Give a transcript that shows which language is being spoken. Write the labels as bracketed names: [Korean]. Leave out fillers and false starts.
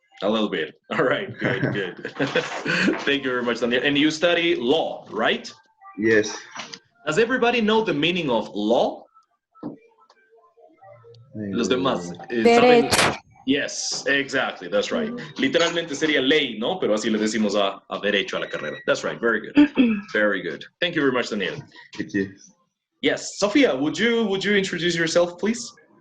[English] A little bit. All right, good, good. Thank you very much, Daniel. And you study law, right? Yes. Does everybody know the meaning of law? [Spanish] Los demás saben. [English] Yes, exactly, that's right. [Spanish] Literalmente sería ley, ¿no? Pero así le decimos a derecho a la carrera. [English] That's right, very good. Very good. Thank you very much, Daniel. Thank you. Yes, Sophia, would you introduce yourself, please?